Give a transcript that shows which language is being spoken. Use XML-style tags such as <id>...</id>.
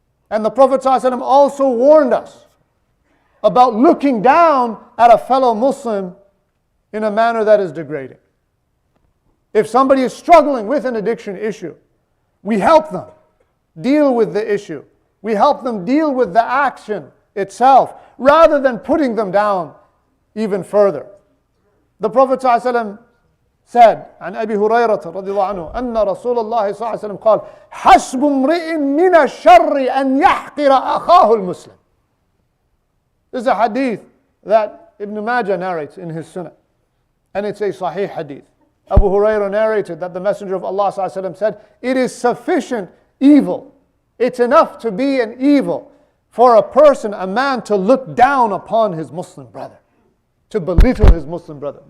<en>And the Prophet ﷺ also warned us about looking down at a fellow Muslim in a manner that is degrading. If somebody is struggling with an addiction issue, we help them deal with the issue. We help them deal with the action itself, rather than putting them down even further. The Prophet ﷺ said,</en> <ar>عن أبي هريرة رضي الله عنه أن رسول الله صلى الله عليه وسلم قال حسب امرئ من الشر أن يحقر أخاه المسلم.</ar> <en>This is a hadith that Ibn Majah narrates in his Sunnah, and it's a sahih hadith. Abu Hurairah narrated that the Messenger of Allah</en> <ar>صلى الله عليه وسلم</ar> <en>said, it is sufficient evil, it's enough to be an evil for a person, a man, to look down upon his Muslim brother, to belittle his Muslim brother.</en>